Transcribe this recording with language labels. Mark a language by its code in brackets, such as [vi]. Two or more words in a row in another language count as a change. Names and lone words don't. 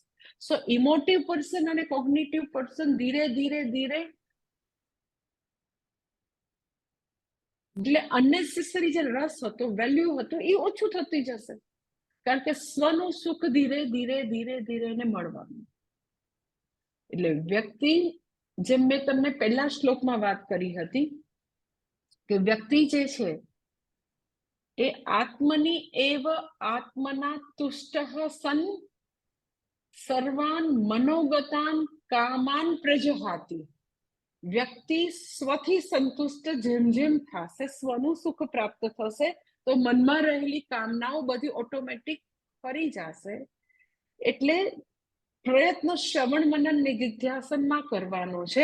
[gu] સો [en] emotive person [gu] અને [en] cognitive person [gu] ધીરે ધીરે એટલે અનનેસેસરી જે રસ હતો, વેલ્યુ હતો, એ ઓછું થતી જશે. કારણ કે સ્વનું સુખ ધીરે ધીરે એને મળવાનું. એટલે વ્યક્તિ, જેમ મેં તમને પહેલા શ્લોકમાં વાત કરી હતી કે વ્યક્તિ જે છે એ [sa] આત્મની એવ આત્મના તુષ્ટ સન સર્વાન મનોગતાન કામાન પ્રજહાતિ. [gu] વ્યક્તિ સ્વથી સંતુષ્ટ જેમ થશે, સ્વનું સુખ પ્રાપ્ત થશે, તો મનમાં રહેલી કામનાઓ બધી ઓટોમેટિક ફરી જશે. એટલે પ્રયત્ન શ્રવણ મનન નિધિધ્યાસનમાં કરવાનો છે.